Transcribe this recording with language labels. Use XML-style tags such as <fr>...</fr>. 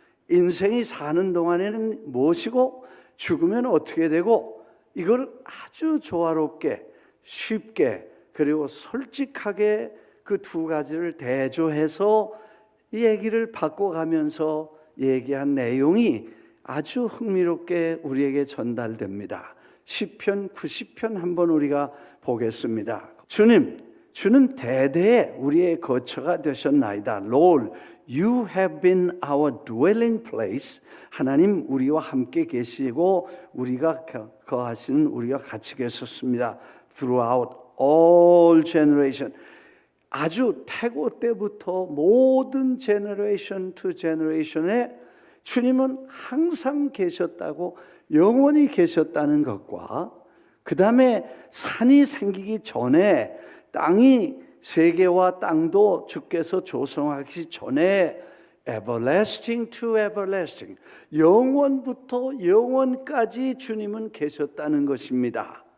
<ko>인생이 사는 동안에는 무엇이고 죽으면 어떻게 되고, 이걸 아주 조화롭게 쉽게 그리고 솔직하게 그 두 가지를 대조해서 이 얘기를 바꿔가면서 얘기한 내용이 아주 흥미롭게 우리에게 전달됩니다. 시편 90편 한번 우리가 보겠습니다. 주는 대대에 우리의 거처가 되셨나이다.</ko> <en>Lord, you have been our dwelling place.</en> <ko>하나님 우리와 함께 계시고 우리가 거하시는 우리가 같이 계셨습니다.</ko> <en>Throughout all generation.</en> <ko>아주 태고 때부터 모든</ko> <en>generation to generation</en> <ko>에 주님은 항상 계셨다고, 영원히 계셨다는 것과, 그 다음에 산이 생기기 전에 땅이, 세계와 땅도 주께서 조성하기 전에</ko> <en>everlasting to everlasting,</en> <ko>영원부터 영원까지 주님은 계셨다는 것입니다.</ko>